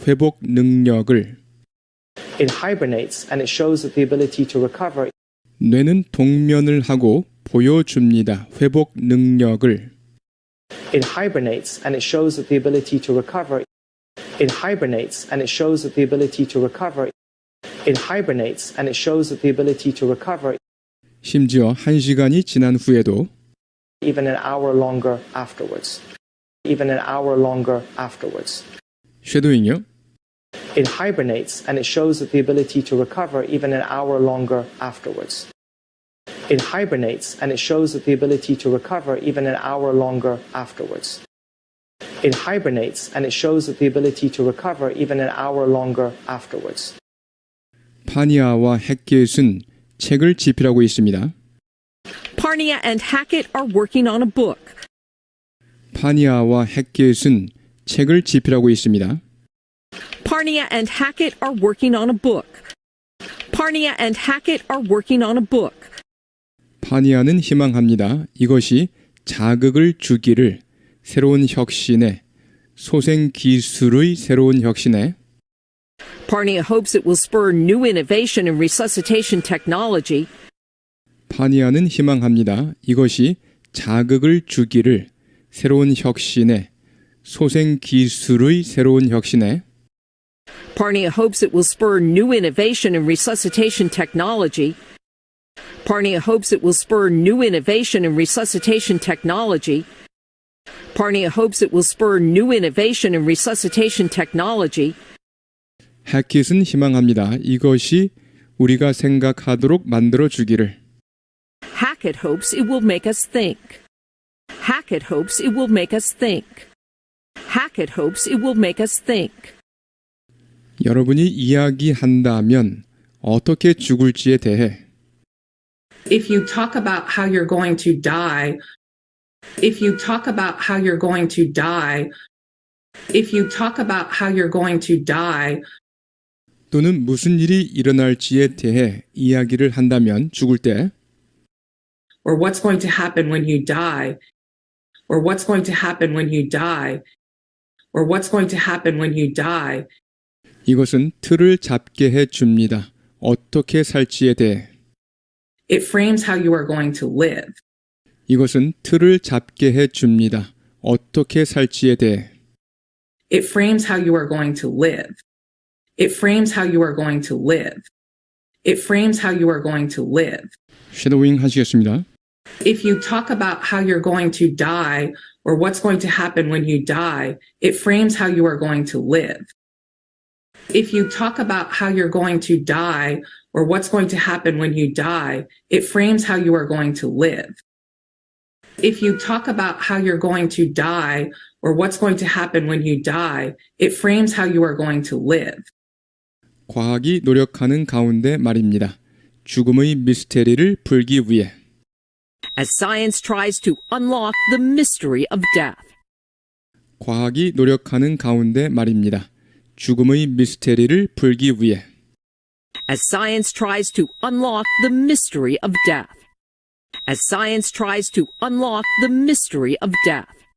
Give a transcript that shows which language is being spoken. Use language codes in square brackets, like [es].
[ko] 회복 능력을. [en] It hibernates and it shows the ability to recover. [ko] 뇌는 동면을 하고 보여줍니다. 회복 능력을. [en] It hibernates and it shows the ability to recover. It hibernates and it shows the ability to recover. It hibernates and it shows the ability to recover. [ko] 심지어 1시간이 지난 후에도 [en] Even an hour longer afterwards. Even an hour longer afterwards. [ko] 쉐도잉요. [en] It hibernates and it shows the ability to recover even an hour longer afterwards. It hibernates and it shows the ability to recover even an hour longer afterwards. It hibernates and it shows the ability to recover even an hour longer afterwards. [ko] 파니아와 해켓은 책을 집필하고 있습니다. [en] Parnia and Hackett are working on a book. [ko] 파니아와 해켓은 책을 집필하고 있습니다. [en] Parnia and Hackett are working on a book. Parnia and Hackett are working on a book. [ko] 파니아는 희망합니다. 이것이 자극을 주기를, 새로운 혁신에, 소생 기술의 새로운 혁신에, [en] Parnia hopes it will spur new innovation in resuscitation technology. [ko] 파니아는 희망합니다. 이것이 자극을 주기를, 새로운 혁신에, 소생 기술의 새로운 혁신에, [en] Parnia hopes it will spur new innovation in resuscitation technology. Parnia hopes it will spur new innovation in resuscitation technology. Parnia hopes it will spur new innovation in resuscitation technology. [ko] 해킷은 희망합니다. 이것이 우리가 생각하도록 만들어 주기를. [en] Hackett hopes it will make us think. Hackett hopes it will make us think. Hackett hopes it will make us think. [ko] 여러분이 이야기한다면 어떻게 죽을지에 대해 [en] If you talk about how you're going to die, If you talk about how you're going to die, if you talk about how you're going to die, [ko] 또는 무슨 일이 일어날지에 대해 이야기를 한다면 죽을 때 [en] or what's going to happen when you die, or what's going to happen when you die, or what's going to happen when you die, [ko] 이것은 틀을 잡게 해 줍니다. 어떻게 살지에 대해 [en] it frames how you are going to live. [ko] 이것은 틀을 잡게 해 줍니다. 어떻게 살지에 대해 [en] It frames how you are going to live. It frames how you are going to live. It frames how you are going to live. [ko] 섀도잉 하시겠습니다. [en] If you talk about how you're going to die or what's going to happen when you die, it frames how you are going to live. If you talk about how you're going to die or what's going to happen when you die, it frames how you are going to live. If you talk about how you're going to die or what's going to happen when you die, it frames how you are going to live. [ko] 과학이 노력하는 가운데 말입니다. 죽음의 미스테리를 풀기 위해 [en] As science tries to unlock the mystery of death. 과학이 노력하는 가운데 말입니다. 죽음의 미스테리를 풀기 위해 As science tries to unlock the mystery of death. As science tries to unlock the mystery of death.